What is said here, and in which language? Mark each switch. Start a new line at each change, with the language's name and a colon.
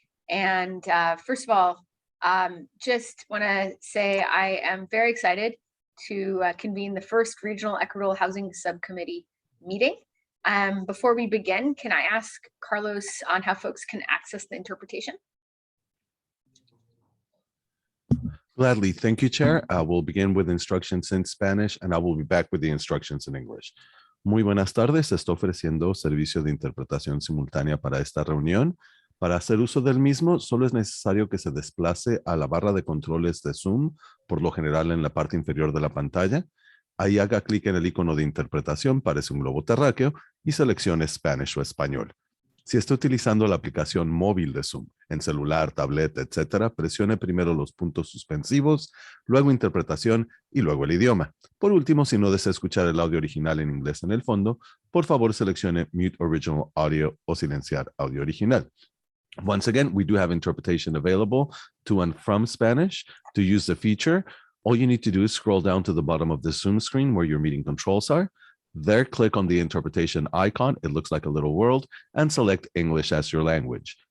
English: And first of all, just want to say I am very excited to convene the first Regional Equitable Housing Subcommittee meeting. Before we begin, can I ask Carlos on how folks can access the interpretation? Gladly. Thank you, Chair. We'll begin with instructions in Spanish, and I will be back with the instructions in English.
Spanish: Muy buenas tardes. Estoy ofreciendo servicio de interpretación simultánea para esta reunión. Para hacer uso del mismo, solo es necesario que se desplace a la barra de controles de Zoom, por lo general en la parte inferior de la pantalla. Ahí haga clic en el icono de interpretación, parece un globo terráqueo, y seleccione Spanish o español. Si está utilizando la aplicación móvil de Zoom, en celular, tableta, etcétera, presione primero los puntos suspensivos, luego interpretación y luego el idioma. Por último, si no desea escuchar el audio original en inglés en el fondo, por favor seleccione
English: Mute Original Audio
Spanish: o silenciar audio original.
English: Once again, we do have interpretation available to and from Spanish. To use the feature, all you need to do is scroll down to the bottom of the Zoom screen where your meeting controls are. There, click on the interpretation icon. It looks like a little world, and select English as your language.